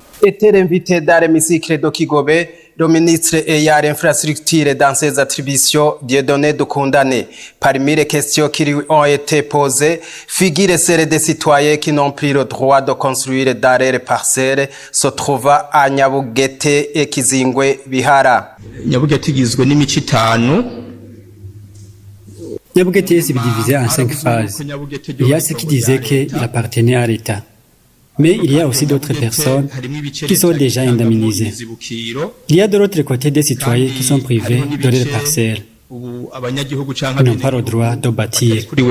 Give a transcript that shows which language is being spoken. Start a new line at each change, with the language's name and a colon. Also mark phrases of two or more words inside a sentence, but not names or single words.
French: Était invité dans l'hémicycle de Kigobe, le ministre ayant l'infrastructure dans ses attributions, Dieudonné Doukoundane. Parmi les questions qui lui ont été posées, figurent celles des citoyens qui n'ont plus le droit de construire dans leurs parcelles, se trouvant à Nyabugete et Kizingwe Bihara.
Rundi: Nyabugete igizwe n'imico itanu.
French: Nyabugete est divisé en 5 phases. Il y a ceux qui disaient qu'il appartenait à l'État. Mais il y a aussi d'autres personnes qui sont déjà indemnisées. Il y a de l'autre côté des citoyens qui sont privés de leurs parcelles. Ils n'ont pas le droit de bâtir.